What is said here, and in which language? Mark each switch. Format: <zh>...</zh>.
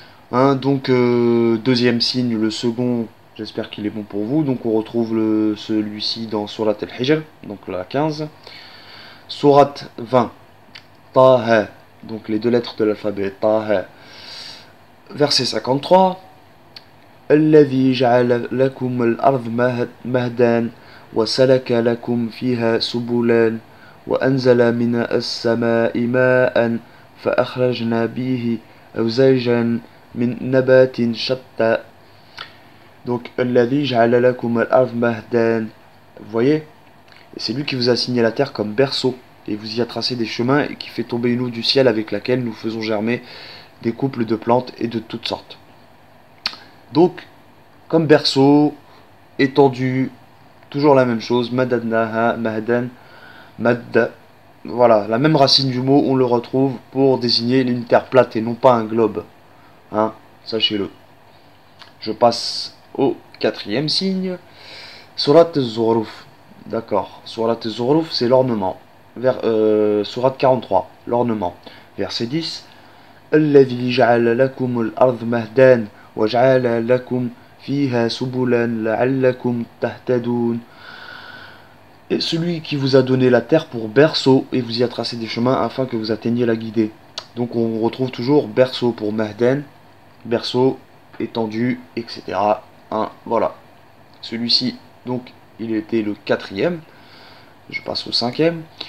<fr>Hein, donc deuxième signe, le second, j'espère qu'il est bon pour vous. Donc on retrouve celui-ci dans Surat al-Hijr, donc la 15. Surat 20, Taha, donc les deux lettres de l'alphabet, Taha. Verset 53.</fr> <ar>الذي جعل لكم الأرض مهدا وسلك لكم فيها سبلا وأنزل من السماء ماء فأخرجنا به أزواجا من نبات شتى.</ar> <fr>Donc</fr> <ar>الذي جعل لكم الأرض مهدا,</ar> <fr>vous voyez, c'est lui qui vous a assigné la terre comme berceau et vous y a tracé des chemins et qui fait tomber une eau du ciel avec laquelle nous faisons germer des couples de plantes et de toutes sortes. Donc, comme berceau, étendu, toujours la même chose, madadnaha, mahdan, madda. Voilà, la même racine du mot, on le retrouve pour désigner une terre plate et non pas un globe. Hein, sachez-le. Je passe au quatrième signe. Surat az-Zukhruf. D'accord. Surat az-Zukhruf, c'est l'ornement. Surat 43, l'ornement. Verset 10.</fr> <ar>الذي جعل لكم الأرض مهدا وجعل لكم فيها سبلا لعلكم تهتدون.</ar> <fr>Et celui qui vous a donné la terre pour berceau et vous y a tracé des chemins afin que vous atteigniez la guidée. Donc on retrouve toujours berceau pour mahdan, berceau, étendu, etc. Hein, voilà. Celui-ci, donc, il était le quatrième. Je passe au cinquième.</fr>